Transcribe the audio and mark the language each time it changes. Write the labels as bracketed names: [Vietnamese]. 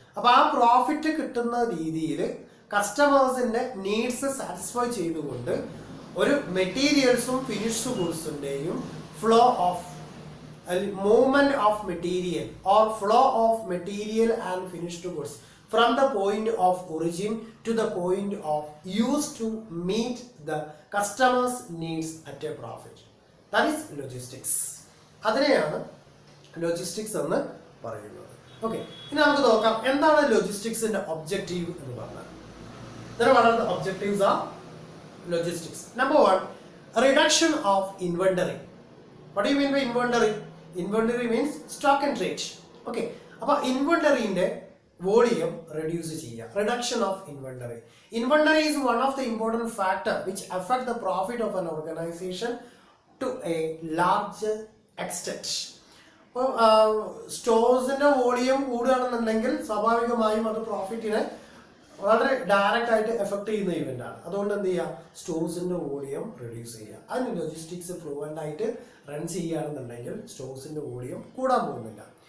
[Malayalam] അപ്പൊ ആ പ്രോഫിറ്റ് കിട്ടുന്ന രീതിയിൽ കസ്റ്റമേഴ്സിന്റെ നീഡ്സ് സാറ്റിസ്ഫൈ ചെയ്തുകൊണ്ട് [English] ഒരു മെറ്റീരിയൽസും ഫിനിഷ്ഡ് ഗുഡ്സിന്റെയും flow of movement of material or flow of material and finished goods from the point of origin to the point of use to meet the customers needs at a profit. That is logistics. [Malayalam] അതിനെയാണ് logistics എന്ന് പറയുന്നത്. Okay, ഇനി നമുക്ക് നോക്കാം എന്താണ് ലോജിസ്റ്റിക്സിന്റെ objective എന്ന് പറഞ്ഞാൽ. [English] What are the objectives of logistics? Number one, a reduction of inventory. What do you mean by inventory? Inventory means stock and trade. [Malayalam] Okay, അപ്പോൾ ഇൻവെന്ററിന്റെ വോളിയം റെഡ്യൂസ് ചെയ്യുക. [English] Reduction of inventory. Inventory is one of the important factor which affect the profit of an organization to a large extent. [Malayalam] അപ്പോൾ സ്റ്റോഴ്സിന്റെ volume കൂടുകയാണെന്നുണ്ടെങ്കിൽ സ്വാഭാവികമായും അത് പ്രോഫിറ്റിനെ വളരെ direct ആയിട്ട് effect ചെയ്യുന്ന event ആണ്. അതുകൊണ്ട് എന്ത് ചെയ്യുക, സ്റ്റോഴ്സിന്റെ വോളിയം റെഡ്യൂസ് ചെയ്യുക. അതിന് ലോജിസ്റ്റിക്സ് ഫ്ലുവൻ്റ് ആയിട്ട് റൺ ചെയ്യുകയാണെന്നുണ്ടെങ്കിൽ സ്റ്റോഴ്സിന്റെ വോളിയം കൂടാൻ പോകുന്നില്ല.